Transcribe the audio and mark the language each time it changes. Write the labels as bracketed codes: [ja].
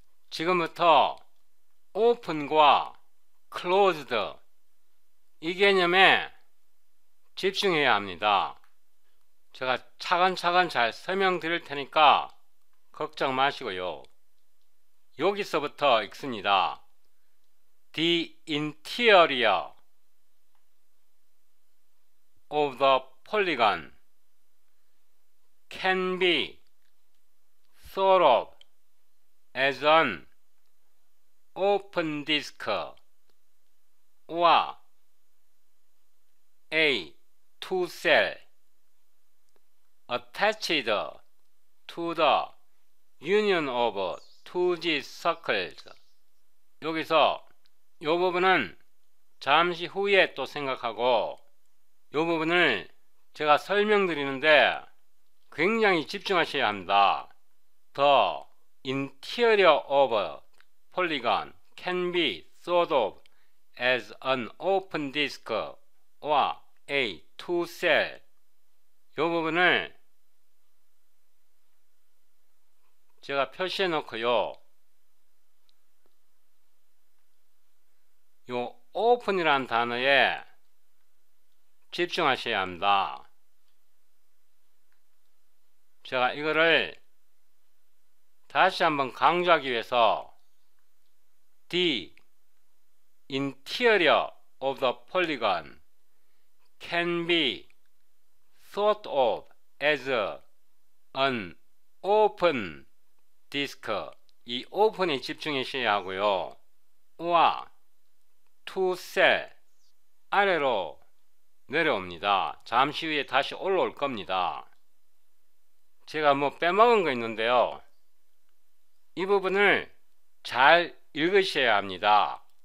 [ko] 지금부터 open과 closed 이 개념에 집중해야 합니다. 제가 차근차근 잘 설명드릴 테니까 걱정 마시고요. 여기서부터 읽습니다. [en] The interior of the polygon can be thought of as an open disk or a two cell attached to the union of 2G circles. [ko] 여기서 이 부분은 잠시 후에 또 생각하고 이 부분을 제가 설명드리는데 굉장히 집중하셔야 합니다. [en] The interior of polygon can be thought of as an open disk or a two cell. [ko] 이 부분을 제가 표시해 놓고요. 요 open이라는 단어에 집중하셔야 합니다. 제가 이거를 다시 한번 강조하기 위해서 [en] The interior of the polygon can be thought of as an open disk. [ko] 이 open에 집중하셔야 하고요. [en] or to cell [ko] 아래로 내려옵니다. 잠시 후에 다시 올라올 겁니다. 제가 뭐 빼먹은 거 있는데요. 이 부분을 잘 읽으셔야 합니다.